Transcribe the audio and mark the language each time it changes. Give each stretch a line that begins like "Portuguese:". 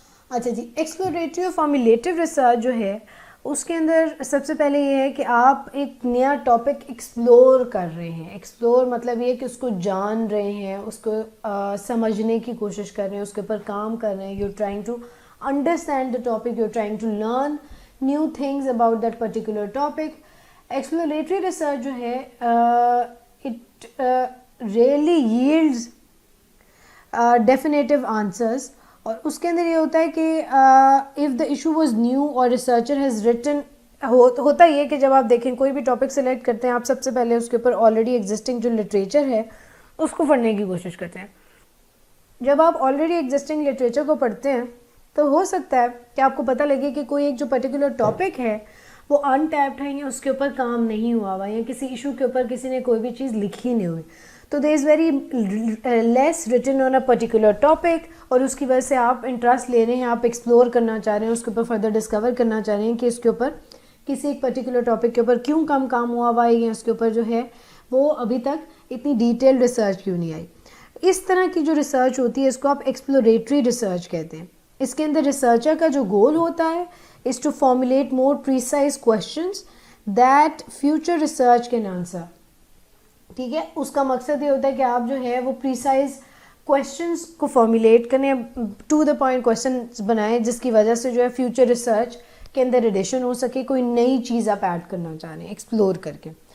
Urdu: اچھا جی, ایکسپلوریٹری اور فارمولیٹیو ریسرچ جو ہے اس کے اندر سب سے پہلے یہ ہے کہ آپ ایک نیا ٹاپک ایکسپلور کر رہے ہیں. ایکسپلور مطلب یہ کہ اس کو جان رہے ہیں, اس کو سمجھنے کی کوشش کر رہے ہیں, اس کے اوپر کام کر رہے ہیں.
English: You are trying to understand the topic, you're trying to learn new things about that particular topic.
Urdu: Exploratory research جو ہے
English: it rarely yields definitive answers,
Urdu: اور اس کے اندر یہ ہوتا ہے کہ
English: if the issue was new or researcher has written,
Urdu: ہوتا یہ کہ جب آپ دیکھیں کوئی بھی ٹاپک سلیکٹ کرتے ہیں آپ سب سے پہلے اس کے اوپر آلریڈی ایگزسٹنگ جو لٹریچر ہے اس کو پڑھنے کی کوشش کرتے ہیں. جب آپ آلریڈی ایگزسٹنگ لٹریچر کو پڑھتے ہیں تو ہو سکتا ہے کہ آپ کو پتہ لگے کہ کوئی ایک جو پرٹیکولر ٹاپک ہے وہ ان ٹیپڈ ہے یا اس کے اوپر کام نہیں ہوا ہوا, یا کسی ایشو کے اوپر کسی نے کوئی بھی چیز لکھی نہیں ہوئی. تو دیر is very less written on a particular topic, اور اس کی وجہ سے آپ انٹرسٹ لے رہے ہیں, آپ ایکسپلور کرنا چاہ رہے ہیں, اس کے اوپر فردر ڈسکور کرنا چاہ رہے ہیں کہ اس کے اوپر کسی ایک پرٹیکولر ٹاپک کے اوپر کیوں کم کام ہوا ہوا ہے, یا اس کے اوپر جو ہے وہ ابھی تک اتنی ڈیٹیل ریسرچ کیوں نہیں آئی. اس طرح کی جو ریسرچ ہوتی ہے اس کو آپ ایکسپلوریٹری ریسرچ کہتے ہیں. اس کے اندر ریسرچر کا جو گول ہوتا ہے
English: is to formulate more precise questions that future research can answer.
Urdu: ٹھیک ہے, اس کا مقصد یہ ہوتا ہے کہ آپ جو ہے وہ precise questions کو فارمولیٹ کریں, to the point questions بنائیں جس کی وجہ سے جو ہے فیوچر ریسرچ کے اندر ایڈیشن ہو سکے, کوئی نئی چیز آپ ایڈ کرنا چاہ رہے ہیں ایکسپلور کر کے.